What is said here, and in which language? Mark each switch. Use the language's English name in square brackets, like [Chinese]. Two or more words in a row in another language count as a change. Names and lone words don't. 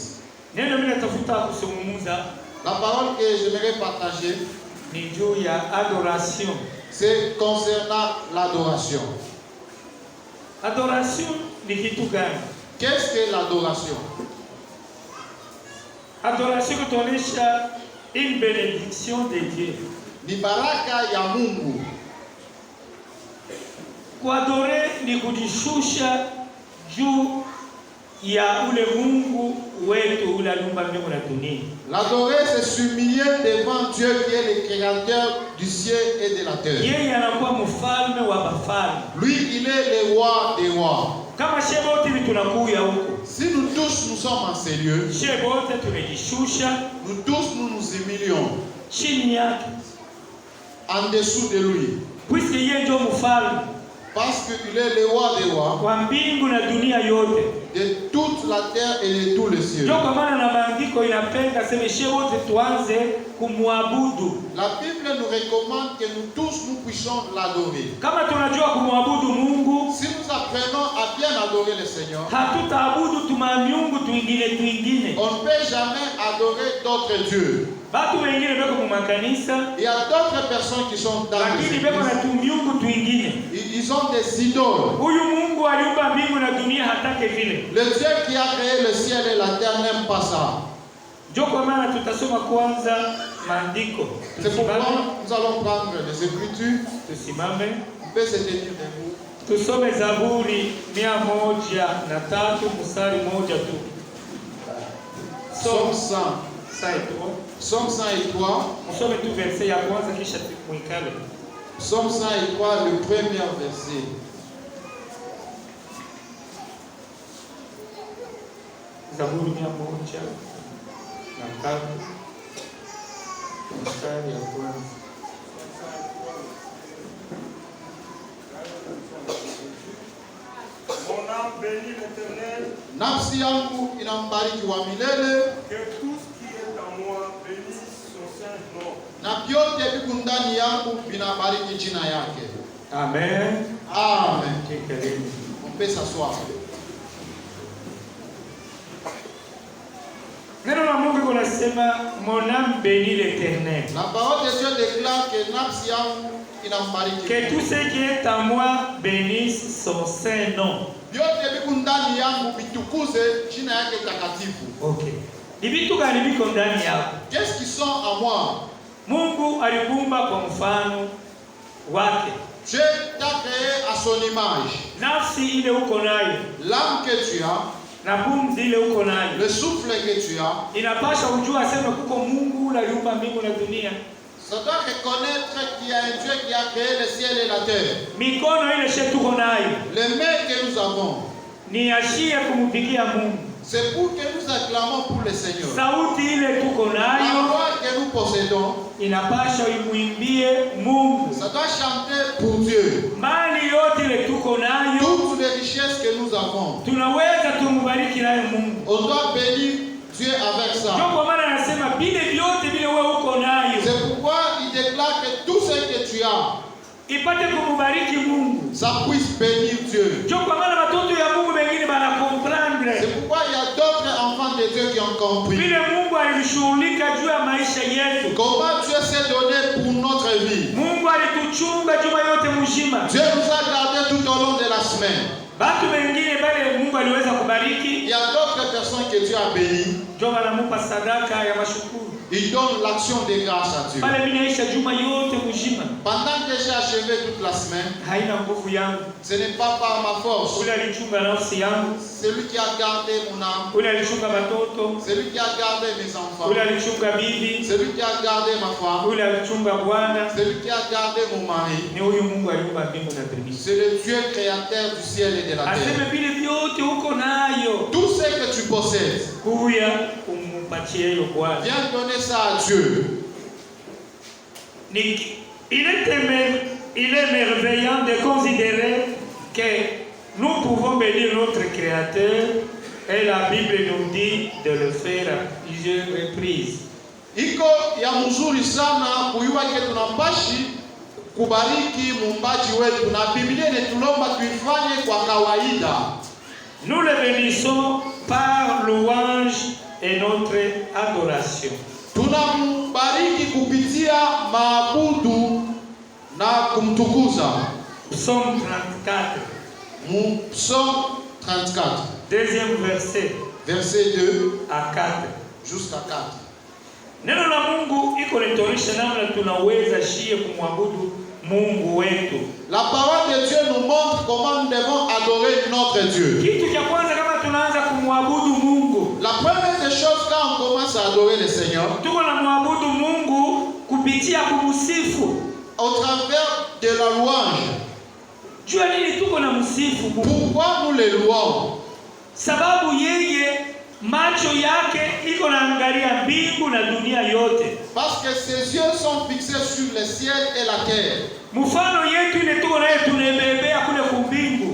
[French] La parole que j'aimerais partager, c'est concernant l'adoration. Qu'est-ce que l'adoration? Adoration kutuonesha une bénédiction de Dieu. [Swahili] Ni baraka ya Mungu. Kuadore ni kujishusha juu ya ule Mungu wetu ule aliumba mbingu na dunia. [French] L'adorer, c'est s'humilier devant Dieu qui est le créateur du ciel et de la terre. [Swahili] Yeye anakuwa mfalme wa bafalme. [French] Lui, il est le roi des rois. [Swahili] Kama shebote tunakuya huko. [French] Si nous tous nous sommes en ces lieux, [Swahili] Shebote tunajishusha, [French] nous tous nous nous humilions [Swahili] chini yake. [French] en dessous de lui. [Swahili] Puisque yeye ndio mfalme. [French] Parce qu'il est le roi des rois [Swahili] Wa mbingu na dunia yote. [French] de toute la terre et de tous les cieux. [Swahili] Ndio kwa maana na maandiko inapenda sema shebote tuanze kumwabudu. [French] La Bible nous recommande que nous tous nous puissions l'adorer. [Swahili] Kama tunajua kumwabudu Mungu, [French] Si nous apprenons à bien adorer le Seigneur, [Swahili] hatutaabudu miungu twingine. [French] on ne peut jamais adorer d'autres dieux. [Swahili] Batu wengine beko mu makanisa, [French] Il y a d'autres personnes qui sont dans les [Swahili] lakini beko na [French] églises. [Swahili] miungu twingine. [French] Ils ont des idoles. [Swahili] Huyu Mungu aliumba mbingu na dunia hatake vile. [French] Le Dieu qui a créé le ciel et la terre n'aime pas ça. [Swahili] Ndio kwa maana tutasoma kwanza maandiko. [French] C'est pourquoi nous allons prendre les Écritures. [Swahili] Tusimame. [French] On peut se tenir debout. [Swahili] Tusome Zaburi 103 mstari moja tu. [French] Psaume 100. [Swahili] Saitwa. [French] Psaume 103. [Swahili] Musome tu verse ya kwanza kisha muikale. [French] Psaume 103, le premier verset. [Swahili] Zaburi 103 mstari ya kwanza. [French] Mon âme bénit l'Éternel, [Swahili] Nafsi yangu inambariki wa milele, [French] que tout ce qui est en moi bénisse son saint nom. [Swahili] na vyote viko ndani yangu vinabariki jina yake. Amen. Amen. Karibu. [French] On peut s'asseoir. [Swahili] Neno la Mungu linasema [French] mon âme bénit l'Éternel. La parole de Dieu déclare que [Swahili] nafsi yangu inambariki. [French] Que tout ce qui est en moi bénisse son saint nom. [Swahili] Vyote viko ndani yangu vitukuze jina yake takatifu. Okay. Ni vitu gani viko ndani yako? [French] Qu'est-ce qui sont en moi? [Swahili] Mungu alikuumba kwa mfano wake. [French] Dieu t'a créé à son image. [Swahili] Nafsi ile uko nayo [French] L'âme que tu as, [Swahili] na pumzi ile uko nayo [French] le souffle que tu as, [Swahili] inapasha ujua aseme kuko Mungu ule aliumba mbingu na dunia. [French] ça doit reconnaître qu'il y a un Dieu qui a créé le ciel et la terre. [Swahili] Mikono ile she tuko nayo [French] Les mains que nous avons, [Swahili] ni ashie kumpigia Mungu. [French] c'est pour que nous acclamons pour le Seigneur. [Swahili] Sauti ile tuko [French] La [Swahili] nayo [French] voix que nous possédons, [Swahili] inapasha imwimbie Mungu. [French] ça doit chanter pour Dieu. [Swahili] Mali yote ile tuko nayo [French] Toutes les richesses que nous avons, [Swahili] tunaweza tumubariki nayo Mungu. [French] on doit bénir Dieu avec [Swahili] Ndio [French] ça. [Swahili] kwa maana anasema vile vyote vile wewe uko nayo [French] C'est pourquoi il déclare que tout ce que tu as, [Swahili] ipate kumubariki Mungu. [French] ça puisse bénir Dieu. [Swahili] Ndio kwa maana watoto ya Mungu wengine bana comprendre [French] C'est pourquoi il y a d'autres enfants de Dieu qui ont compris [Swahili] vile Mungu alishughulika juu ya maisha yetu. [French] comment Dieu s'est donné pour notre vie. [Swahili] Mungu alituchunga juma yote mzima. [French] Dieu nous a gardés tout au long de la semaine. [Swahili] Watu wengine bale Mungu aliweza [French] Il [Swahili] kubariki, [French] y a d'autres personnes que Dieu a bénies. [Swahili] ndio wanamupa sadaka ya mashukuru. [French] Il donne l'action de grâce à Dieu. [Swahili] Pale mimi naisha juma yote mzima. [French] Pendant que j'ai achevé toute la semaine, [Swahili] Haina nguvu yangu. [French] ce n'est pas par ma force. [Swahili] Ule alichunga nafsi yangu, [French] Celui qui a gardé mon âme, [Swahili] ule alichunga watoto, [French] celui qui a gardé mes enfants, [Swahili] ule alichunga bibi, [French] celui qui a gardé ma femme, [Swahili] ule alichunga bwana. [French] celui qui a gardé mon mari, [Swahili] Ni huyu Mungu aliumba mbingu na dunia. [French] c'est le Dieu créateur du ciel et de la terre. [Swahili] Aseme vile vyote uko nayo, [French] Tout ce que tu possèdes, [Swahili] kuya umupatie hiyo Bwana. [French] viens donner ça à Dieu. Il est merveillant de considérer que nous pouvons bénir notre Créateur et la Bible nous dit de le faire à plusieurs reprises. [Swahili] Iko ya mzuri sana kuyua ke tunampashi kubariki muumbaji wetu, na Biblia inatulomba tuifanye kwa kawaida. [French] Nous le bénissons par louange et notre adoration. [Swahili] Tunambariki kupitia maabudu na kumtukuza. [French] Psaume 34, Psaume 34, deuxième verset verset 2 à 4. jusqu'à 4. [Swahili] Neno la Mungu iko litorisha namna tunaweza shie kumwabudu Mungu wetu. [French] La parole de Dieu nous montre comment nous devons adorer notre Dieu. [Swahili] Kitu cha kwanza kama tunaanza kumwabudu Mungu, [French] La première des choses, à adorer le Seigneur [Swahili] tuko na muabudu Mungu kupitia kumsifu. [French] au travers de la louange. [Swahili] Jua nini tuko na msifu Mungu? [French] Pourquoi nous les louons? [Swahili] Sababu yeye macho yake iko naangalia mbingu na dunia yote. [French] Parce que ses yeux sont fixés sur le ciel et la terre. [Swahili] Mfano yetu ile tuko naye tunebebea kule kumbingu.